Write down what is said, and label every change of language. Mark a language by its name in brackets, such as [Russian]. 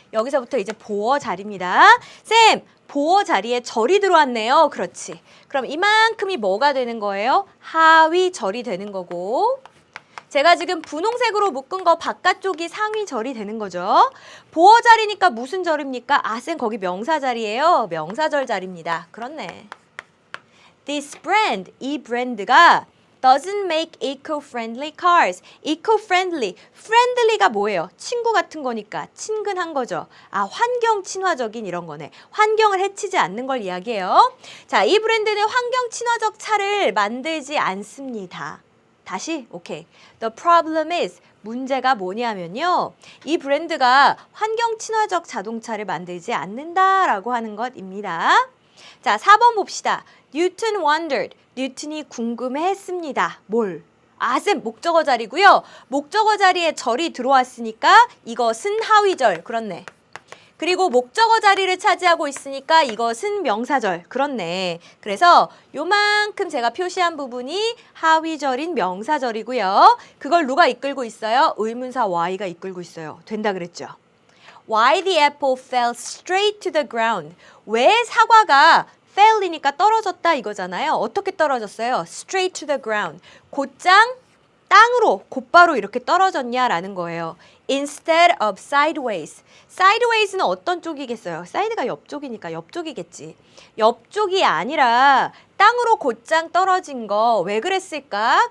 [Korean] 여기서부터 이제 보어 자리입니다. 쌤, 보어 자리에 절이 들어왔네요. 그렇지. 그럼 이만큼이 뭐가 되는 거예요? 하위절이 되는 거고, 제가 지금 분홍색으로 묶은 거 바깥쪽이 상위절이 되는 거죠. 보어 자리니까 무슨 절입니까? 쌤, 거기 명사 자리예요. 명사절 자리입니다. 그렇네. [English] This brand, [Korean] 이 브랜드가 [English] doesn't make eco-friendly cars. [Korean] eco-friendly, friendly가 뭐예요? 친구 같은 거니까 친근한 거죠. 환경 친화적인 이런 거네. 환경을 해치지 않는 걸 이야기해요. 자, 이 브랜드는 환경 친화적 차를 만들지 않습니다. 다시, 오케이. [English] The problem is, [Korean] 문제가 뭐냐면요. 이 브랜드가 환경 친화적 자동차를 만들지 않는다라고 하는 것입니다. 자, 4번 봅시다. [English] Newton wondered. [Korean] 뉴턴이 궁금해했습니다. 뭘? 쌤, 목적어 자리고요. 목적어 자리에 절이 들어왔으니까 이것은 하위절. 그렇네. 그리고 목적어 자리를 차지하고 있으니까 이것은 명사절. 그렇네. 그래서 요만큼 제가 표시한 부분이 하위절인 명사절이고요. 그걸 누가 이끌고 있어요? 의문사 Y가 이끌고 있어요. 된다 그랬죠? [English] Why the apple fell straight to the ground. [Korean] 왜 사과가 fell이니까 떨어졌다 이거잖아요. 어떻게 떨어졌어요? [English] Straight to the ground. [Korean] 곧장 땅으로 곧바로 이렇게 떨어졌냐라는 거예요. [English] Instead of sideways. sideways는 [Korean] 어떤 쪽이겠어요? 사이드가 옆쪽이니까 옆쪽이겠지. 옆쪽이 아니라 땅으로 곧장 떨어진 거 왜 그랬을까?